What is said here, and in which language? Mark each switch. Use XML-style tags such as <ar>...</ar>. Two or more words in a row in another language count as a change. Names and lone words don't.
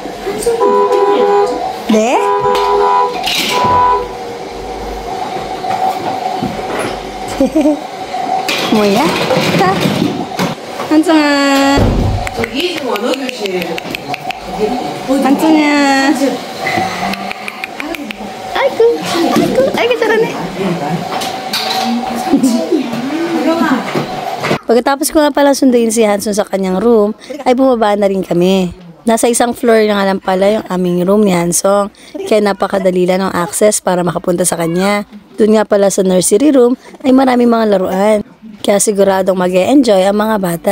<ko>네? 뭐야? 자, 한정아. 여기 지금 언어 교실. 한정아. 아이고 잘하네.</ko> <tl>Pagkatapos ko nga pala sunduin si Hanson sa kanyang room, ay bumaba na rin kami. Nasa isang floor na nga lang pala yung aming room ni Hansong, kaya napakadali lang ng access para makapunta sa kanya. Doon nga pala sa nursery room ay maraming mga laruan, kaya siguradong mag-e-enjoy ang mga bata.</tl>